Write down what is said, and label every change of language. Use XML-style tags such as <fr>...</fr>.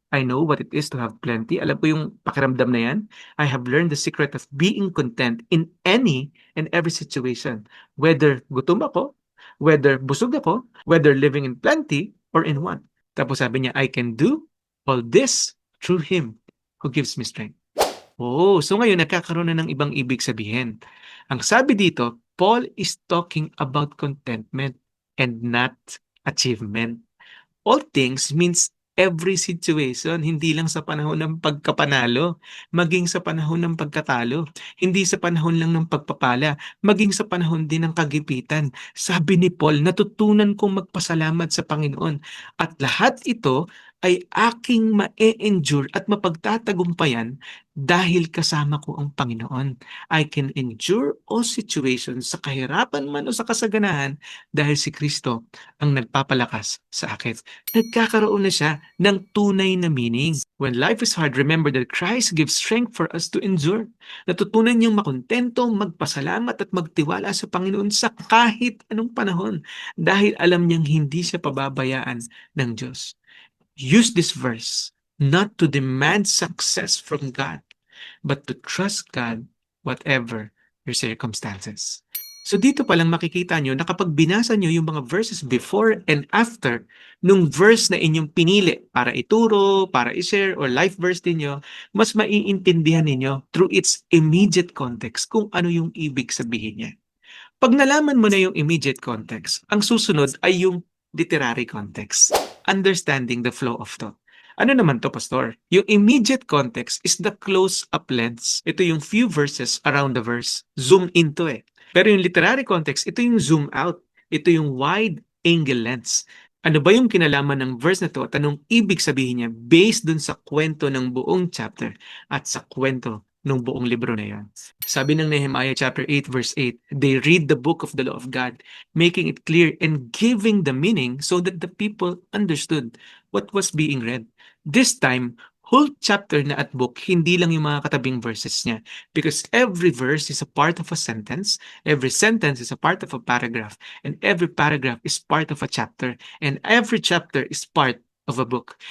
<en>I know what it is to have plenty.</en> <tl>Alam ko yung pakiramdam na yan.</tl> <en>I have learned the secret of being content in any and every situation. Whether</en> <tl>gutom ako,</tl> <en>whether</en> <tl>busog ako,</tl> <en>whether living in plenty or in want.</en> <tl>Tapos sabi niya,</tl> <en>I can do all this through Him who gives me strength.</en> <tl>Oh, so ngayon nagkakaroon na ng ibang ibig sabihin. Ang sabi dito,</tl> <en>Paul is talking about contentment and not achievement. All things means every situation,</en> <tl>hindi lang sa panahon ng pagkapanalo, maging sa panahon ng pagkatalo, hindi sa panahon lang ng pagpapala, maging sa panahon din ng kagipitan. Sabi ni Paul, natutunan kong magpasalamat sa Panginoon at lahat ito ay aking ma-endure at mapagtatagumpayan dahil kasama ko ang Panginoon.</tl> <en>I can endure all situations</en> <tl>sa kahirapan man o sa kasaganahan dahil si Kristo ang nagpapalakas sa akin. Nagkakaroon na siya ng tunay na meaning.</tl> <en>When life is hard, remember that Christ gives strength for us to endure.</en> <tl>Natutunan niyang makontento, magpasalamat at magtiwala sa Panginoon sa kahit anong panahon dahil alam niyang hindi siya pababayaan ng Diyos.</tl> <en>Use this verse not to demand success from God, but to trust God whatever your circumstances.</en> <tl>So dito pa lang makikita nyo na kapag binasa nyo yung mga verses before and after nung verse na inyong pinili para ituro, para i-share, or life verse ninyo, mas maiintindihan ninyo through its immediate context kung ano yung ibig sabihin niya. Pag nalaman mo na yung immediate context, ang susunod ay yung literary context,</tl> <en>understanding the flow of thought.</en> <tl>Ano naman to, Pastor?</tl> <en>Yung immediate context is the close-up lens.</en> <tl>Ito yung</tl> <en>few verses around the verse. Zoom into</en> <tl>Pero yung literary context, ito yung zoom out. Ito yung wide angle lens. Ano ba yung kinalaman ng verse na to at anong ibig sabihin niya based dun sa kwento ng buong chapter at sa kwento ng buong libro na yan.</tl> <en>Sabi ng Nehemiah chapter 8 verse 8, they read the book of the law of God, making it clear and giving the meaning so that the people understood what was being read. This time, whole chapter</en> <tl>na at book, hindi lang yung mga katabing verses niya.</tl> <en>Because every verse is a part of a sentence, every sentence is a part of a paragraph, and every paragraph is part of a chapter, and every chapter is part of a book.</en>